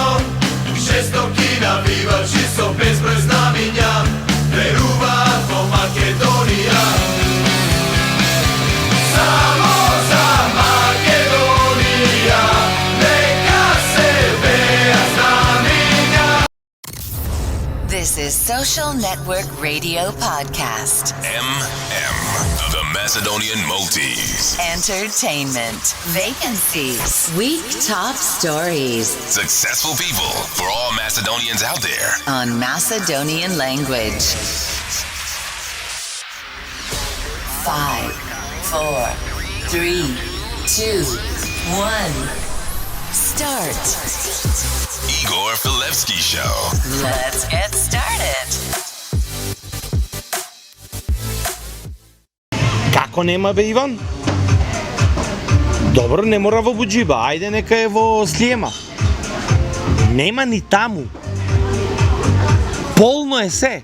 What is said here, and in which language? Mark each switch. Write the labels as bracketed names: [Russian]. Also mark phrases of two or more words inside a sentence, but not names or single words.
[Macedonian] Жестоки навивачи со безброј знамиња веруваат во Македонија. Само за Македонија, нека се беа знамиња. [English] This is Social Network Radio Podcast. The Macedonian Multis. Entertainment. Vacancies. Week top stories Successful people for all Macedonians out there. on Macedonian language. 5, 4, 3, 2, 1. Start. Igor Filevski Show. Let's get started. [Macedonian] Како нема бе, Иван? Добро, не мора во Буџиба, ајде нека е во Слиема. Нема ни таму. Полно е се.